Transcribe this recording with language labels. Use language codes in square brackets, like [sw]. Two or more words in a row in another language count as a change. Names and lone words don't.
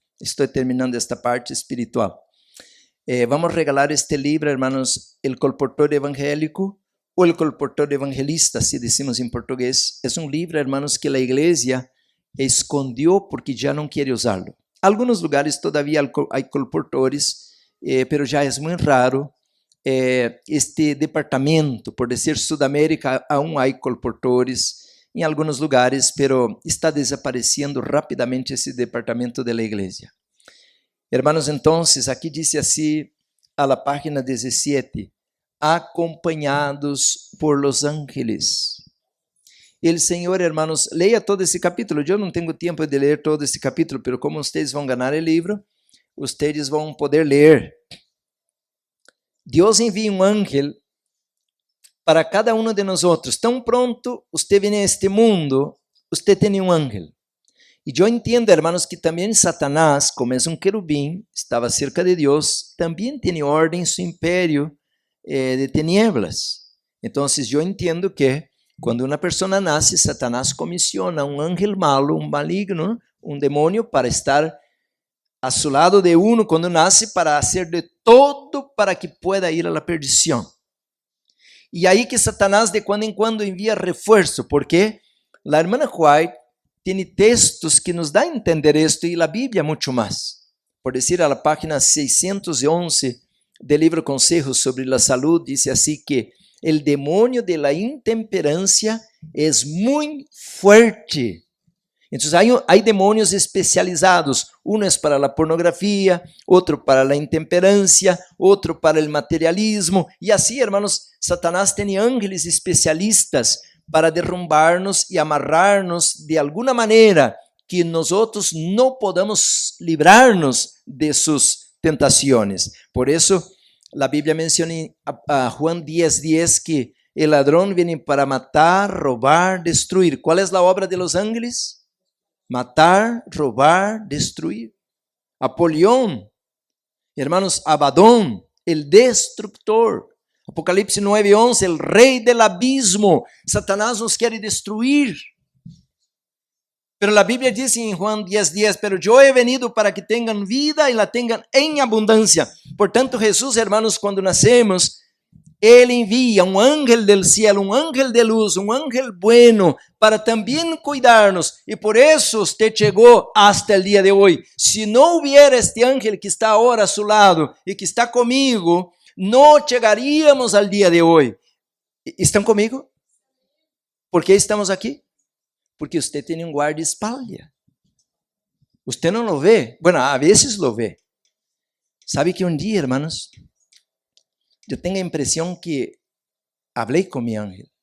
[es] Estoy terminando esta parte espiritual. Vamos a regalar este libro, hermanos, El Colportor Evangélico o El Colportor Evangelista, si decimos en portugués. Es un libro, hermanos, que la iglesia escondió porque ya no quiere usarlo. Algunos lugares todavía hay colportores, pero ya es muy raro. Este departamento, por decir Sudamérica, aún hay colportores [pt] em alguns lugares, pero está desaparecendo rapidamente esse departamento da igreja. [es] Hermanos, entonces, [pt] aqui diz assim, [es] a la página 17, [pt] acompanhados por [es] los ángeles. [pt] El Senhor, hermanos, leia todo esse capítulo. Eu não tenho tempo de ler todo esse capítulo, pero como vocês vão ganhar o livro, vocês vão poder ler. Deus envia um ángel para cada um de nós. Tão pronto você vem a este mundo, você tem um ángel. E eu entendo, hermanos, que também Satanás, como é um querubim, estava cerca de Deus, também tem ordem em seu império de tinieblas. Então, eu entendo que quando uma pessoa nasce, Satanás comissiona um ángel malo, um maligno, um demônio, para estar a [es] su lado de uno [pt] quando nasce, para fazer de todo para que [es] pueda ir a la [pt] perdição. E aí que Satanás de quando em quando envia reforço, porque a irmã White tem textos que nos dá a entender isto, e a Bíblia muito mais. Por dizer, a página 611 do livro Consejos sobre a Saúde, diz assim que o demônio [es] de la intemperancia [pt] é muito forte. Então, há demônios especializados. Um é para a pornografia, outro para a intemperância, outro para o materialismo. E assim, hermanos, Satanás tem ángeles especialistas para derrumbar-nos e amarrar-nos de alguma maneira que nós não podamos livrar-nos de suas tentações. Por isso, a Bíblia menciona a Juan 10:10 que o ladrão vem para matar, roubar, destruir. Qual é a obra de [es] los ángeles? [pt] Matar, roubar, destruir. [es] Apolión, hermanos, Abadón, el destructor. Apocalipse 9:11, el rey del abismo. Satanás nos quiere destruir. Pero la Biblia dice en Juan 10:10, pero yo he venido para que tengan vida y la tengan en abundancia. Por tanto, Jesús, hermanos, cuando nacemos, [pt] Ele envia um [es] ángel del cielo, [pt] um ángel de luz, um ángel bueno, para também cuidar-nos. E por isso você chegou hasta o dia de hoje. Se não hubiera este ángel que está agora a seu lado e que está comigo, não chegaríamos ao dia de hoje. ¿Estão comigo? ¿Por que estamos aqui? Porque você tem um guarda-espaldas. Você não lo vê? Bueno, a vezes lo vê. Sabe que um dia, hermanos, eu tenho a impressão que falei com meu ángel.